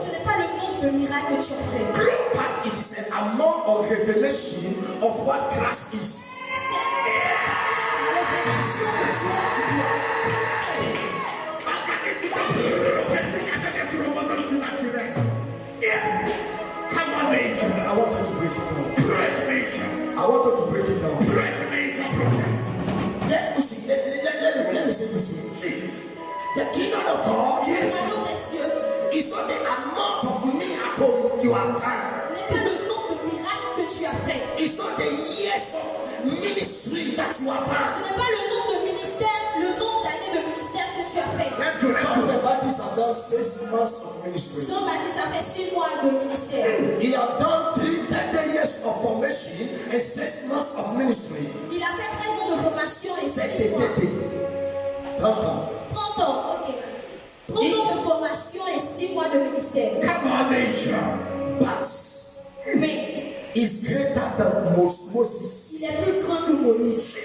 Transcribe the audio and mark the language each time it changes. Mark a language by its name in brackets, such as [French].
[French] Ce n'est pas le nombre de miracles que tu as fait. [English] But it is an amount of revelation of what Christ is. Yeah. Come on, Major. I want you to break it down. Press Major. I want you to break it down. Press Major, prophet. Let me say this way. Jesus. The kingdom of God [French] Le royaume des cieux [English] is not the amount of miracles you have done. [French] n'est pas le nombre de miracles que tu as fait. [English] It's not the years of ministry that you have [French] Ce [English] done. [French] n'est pas le nombre de ministères, le nombre d'années de ministère que tu as fait. [English] Let's go. Let's John go. the Baptist has done 6 months of ministry. [French] Jean-Baptiste a fait 6 mois de ministère. [English] He has done 30 years of formation and 6 months of ministry. [French] Il a fait 13 ans de formation et 6 mois. 30 ans. 30 ans, ok. 30 ans de formation et 6 mois de ministère. [English] Come on, Major. But [French] Mais [English] is greater than Moses. [French] il est plus grand que Moïse.